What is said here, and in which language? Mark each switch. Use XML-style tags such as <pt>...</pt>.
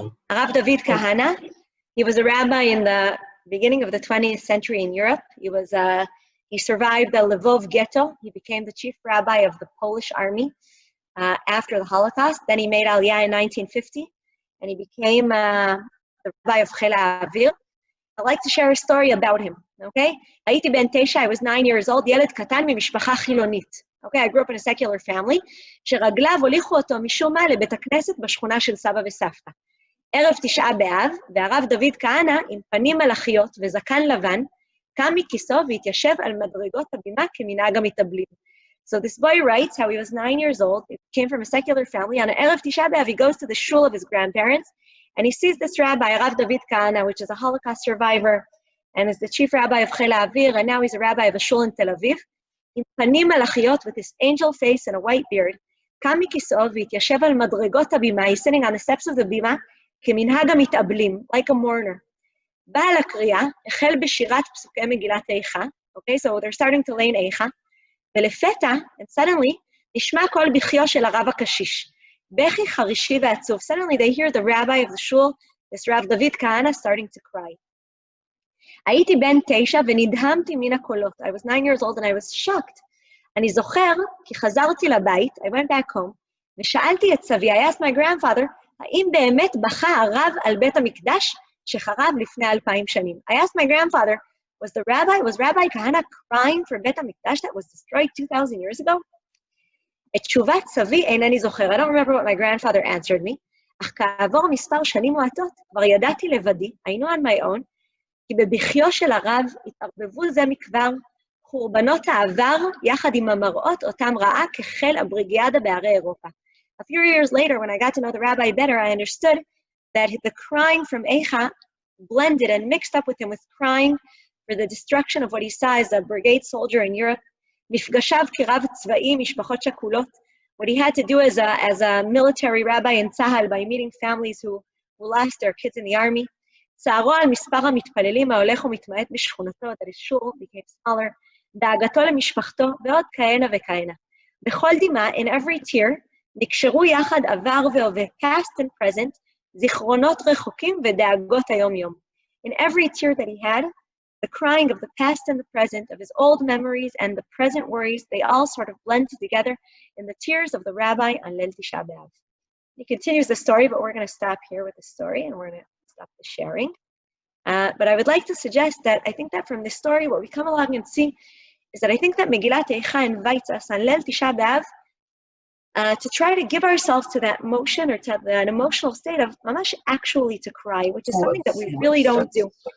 <en>Rav David Kahana. He was a rabbi in the beginning of the 20th century in Europe. He survived the Lvov ghetto. He became the chief rabbi of the Polish army after the Holocaust. Then he made Aliyah in 1950, and he became the rabbi of Chel HaAvir. I'd like to share a story about him, okay?</en> <he>הייתי בן 9,</he> <en>I was 9 years old,</en> <he>ילד קטן ממשפחה חילונית.</he> <en>Okay, I grew up in a secular family,</en> <he>שרגליו הוליכו אותו משום מה לבית הכנסת בשכונה של סבא וסבתא. ערב 9 באב, והרב דוד כהנא, עם פנים מלאכיות וזקן לבן, קם מכיסו והתיישב על מדרגות הבימה כמנהג המתאבלים.</he> <en>So this boy writes how he was 9 years old, he came from a secular family. On Erev Tisha B'Av, he goes to the shul of his grandparents, and he sees this rabbi, Rav David Kahana, which is a Holocaust survivor, and is the chief rabbi of Chel HaAvir, and now he's a rabbi of a shul in Tel Aviv.</en> <he>עם פנים מלאכיות,</he> <en>with his angel face and a white beard,</en> <he>קם מכיסו והתיישב על מדרגות הבימה,</he> <en>he's sitting on the steps of the בימה,</en> <he>כמנהג המתאבלים,</he> <en>like a mourner.</en> <he>בעל הקריאה החל בשירת פסוקי מגילת איכה,</he> <en>okay, so they're starting to lay in</en> <he>איכה, ולפתע,</he> <en>and suddenly,</en> <he>נשמע קול בכיו של הרב הקשיש, בכי חרישי ועצוב.</he> <en>Suddenly they hear the rabbi of the shul, this Rav David Kahana, starting to cry.</en> <he>הייתי בן 9 ונדהמתי מן הקולות.</he> <en>I was 9 years old and I was shocked.</en> <he>אני זוכר כי חזרתי לבית,</he> <en>I went back home,</en> <he>ושאלתי את סבי,</he> <en>I asked my grandfather,</en> <he>האם באמת בכה הרב על בית המקדש שחרב לפני 2,000 שנים?</he> <en>I asked my grandfather, was Rabbi Kahana crying for בית המקדש that was destroyed 2,000 years ago?</en> <he>את תשובת סבי אינני זוכר.</he> <en>I don't remember what my grandfather answered me,</en> <he>אך כעבור מספר שנים מועטות, כבר ידעתי לבדי, היינו</he> <en>on my own,</en> <he>כי בבכיו של הרב התערבבו זה מכבר חורבנות העבר יחד עם המראות אותם ראה כחיל הבריגיאדה בערי אירופה.</he> <en>A few years later, when I got to know the rabbi better, I understood that the crying from Eicha blended and mixed up with him with crying for the destruction of what he saw as a brigade soldier in Europe,</en> <he>מפגשיו כרב צבאי, משפחות שכולות,</he> <en>what he had to do as a military rabbi in Tzahal by meeting families who lost their kids in the army,</en> <he>צערו על מספר המתפללים ההולך ומתמעט בשכונתו,</he> <en>that his shul became smaller,</en> <he>דאגתו למשפחתו, ועוד כהנה וכהנה. בכל דמעה,</he> <en>in every tear,</en> <he>נקשרו יחד עבר והווה,</he> <en>past and present,</en> <he>זיכרונות רחוקים ודאגות היום-יום.</he> <en>In every tear that he had, the crying of the past and the present, of his old memories and the present worries, they all sort of blend together in the tears of the rabbi on Leil Tisha B'Av. He continues the story, but we're going to stop here with the story and we're going to stop the sharing. But I would like to suggest that I think that from this story, what we come along and see is that I think that Megillat Eicha invites us on Leil Tisha B'Av to try to give ourselves to that motion or to an emotional state of mamash actually to cry, which is something that we really don't do.</en>